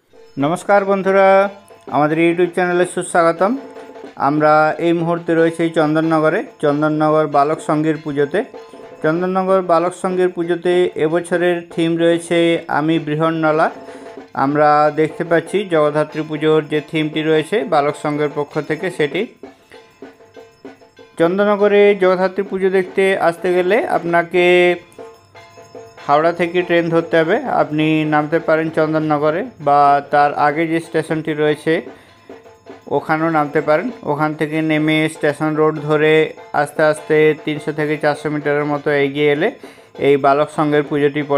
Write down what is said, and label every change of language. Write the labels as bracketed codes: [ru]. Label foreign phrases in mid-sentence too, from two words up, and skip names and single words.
[bn] নমস্কার বন্ধুরা আমাদের ইউটিউব চ্যানেলে সুস্বাগতম। আমরা এই মুহূর্তে রয়েছি চন্দননগর বালক সংঘের পুজোতে। চন্দননগর বালক সংঘের পুজোতে এবছরের থিম রয়েছে আমি বৃহন্নলা। আমরা দেখতে পাচ্ছি জগদ্ধাত্রী পুজোর যে থিমটি রয়েছে বালক সংঘের পক্ষ থেকে সেটি। চন্দননগরে জগদ্ধাত্রী পুজো দেখতে আসতে গেলে আপনাকে হাওড়া থেকে ট্রেন ধরতে হবে। আপনি নামতে পারেন চন্দননগরে বা তার আগে যে স্টেশনটি রয়েছে ওখানেও নামতে পারেন। ওখান থেকে নেমে স্টেশন রোড ধরে আস্তে আস্তে 300 থেকে 400 মিটারের মতো এগিয়ে এলে এই বালক সংঘের পুজোটি পড়ে।